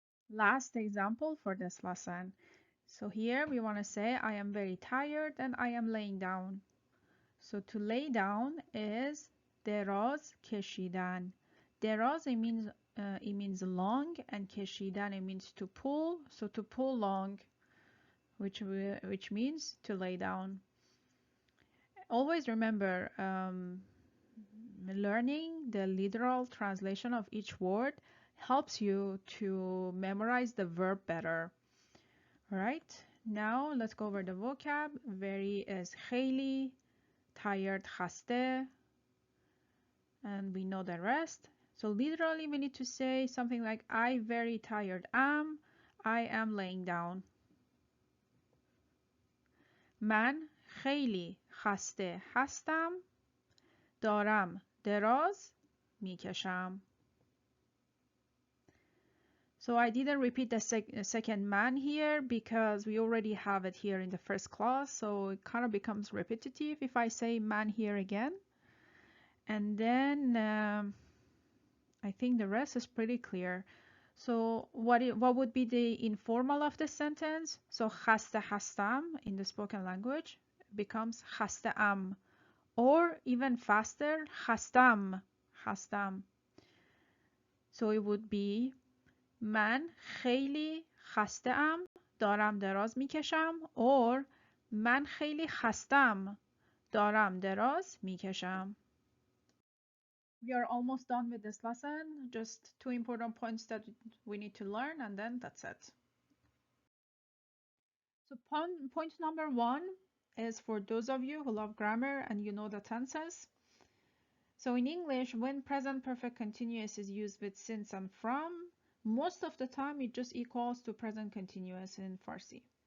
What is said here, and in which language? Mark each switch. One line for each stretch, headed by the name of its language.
English: Last example for this lesson. So here we want to say I am very tired and I am laying down. So to lay down is
Persian: دراز کشیدن.
English: دراز it means long, and کشیدن it means to pull. So to pull long, which means to lay down. Always remember, learning the literal translation of each word helps you to memorize the verb better. All right, now let's go over the vocab. Very is خیلی, tired خسته, and we know the rest. So literally we need to say something like I very tired am, I am laying down.
Persian: من خیلی خسته هستم, دارم دراز میکشم.
English: So I didn't repeat the second man here because we already have it here in the first clause, so it kind of becomes repetitive if I say man here again. And then I think the rest is pretty clear. So what would be the informal of the sentence? So
Persian: خسته هستم
English: in the spoken language becomes خسته am, or even faster خستم. So it would be
Persian: من خیلی خسته ام, دارم دراز میکشم, or من خیلی خستم, دارم دراز میکشم.
English: We are almost done with this lesson. Just 2 important points that we need to learn, and then that's it. So point number 1 is for those of you who love grammar and you know the tenses. So in English, when present perfect continuous is used with since and from, most of the time it just equals to present continuous in Farsi.